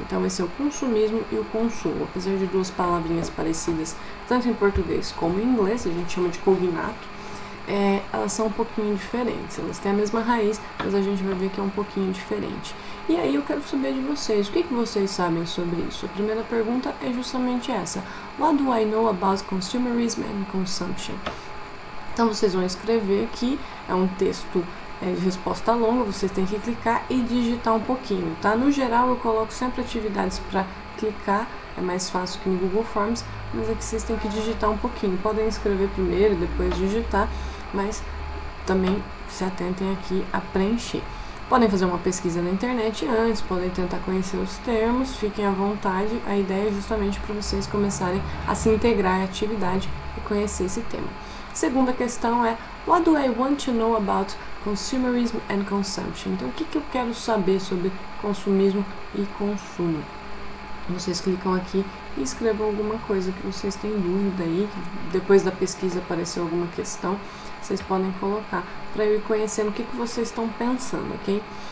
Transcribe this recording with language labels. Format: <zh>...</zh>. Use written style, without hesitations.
<pt>Então vai ser o consumismo e o consumo. Apesar de 2 palavrinhas parecidas, tanto em português como em inglês, a gente chama de cognato, elas são um pouquinho diferentes. Elas têm a mesma raiz, mas a gente vai ver que é um pouquinho diferente. E aí eu quero saber de vocês, o que vocês sabem sobre isso? A primeira pergunta é justamente essa.</pt> <en>What do I know about consumerism and consumption?</en> <pt>Então vocês vão escrever aqui, é um texto de resposta longa, vocês têm que clicar e digitar um pouquinho, tá? No geral eu coloco sempre atividades para clicar, é mais fácil que no Google Forms, mas aqui vocês têm que digitar um pouquinho. Podem escrever primeiro e depois digitar, mas também se atentem aqui a preencher. Podem fazer uma pesquisa na internet antes, podem tentar conhecer os termos, fiquem à vontade. A ideia é justamente para vocês começarem a se integrar à atividade e conhecer esse tema. Segunda questão é,</pt> <en>what do I want to know about consumerism and consumption?</en> <pt>Então, o que eu quero saber sobre consumismo e consumo? Vocês clicam aqui e escrevam alguma coisa que vocês têm dúvida aí, que depois da pesquisa apareceu alguma questão, vocês podem colocar para eu ir conhecendo o que vocês estão pensando, ok?</pt>